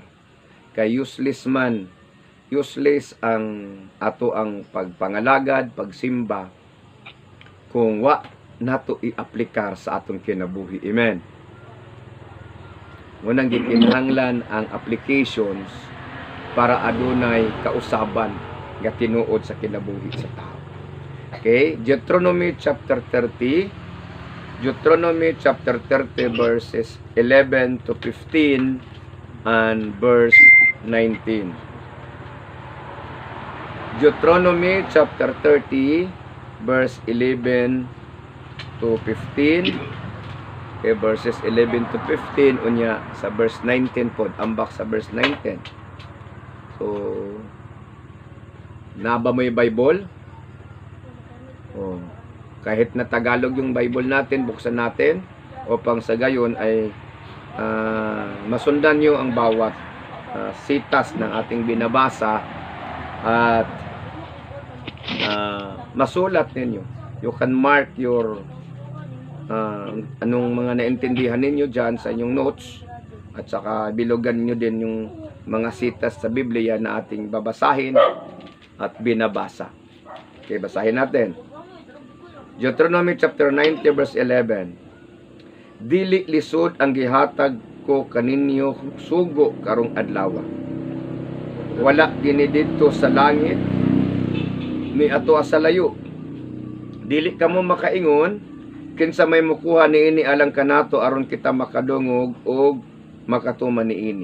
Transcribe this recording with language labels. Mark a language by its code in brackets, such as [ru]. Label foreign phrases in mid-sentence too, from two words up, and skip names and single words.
[ceb] Kay useless ang ato ang pagpangalagad, pagsimba, kung wa nato i-aplikar sa atong kinabuhi. Amen. Munang gikinahanglan ang applications para adunay kausaban nga tinuod sa kinabuhi sa tao. [en] Okay, Deuteronomy chapter 30. Deuteronomy chapter 30 verses 11 to 15 and verse 19. Deuteronomy chapter 30 verse 11 to 15. [ceb] Okay, [en] verses 11 to 15 [ceb] unya sa verse 19 pod, ambak sa verse 19. So naba mo yung Bible? [tl] Oh, kahit na Tagalog yung Bible natin, buksan natin upang sa gayon ay masundan nyo ang bawat sitas ng ating binabasa at masulat ninyo. [en] You can mark your [tl] anong mga naintindihan ninyo dyan sa inyong notes at saka bilugan nyo din yung mga sitas sa Biblia na ating babasahin at binabasa. Okay, basahin natin. [en] Deuteronomy chapter 90 verse 11. [ceb] Dili lisod ang gihatag ko kaninyo sugo karong adlaw. Wala kini didto sa langit ni ato sa layo. Dili kamo makaingon kinsa may mukuha niini alang kanato aron kita makadungog og makatuman niini.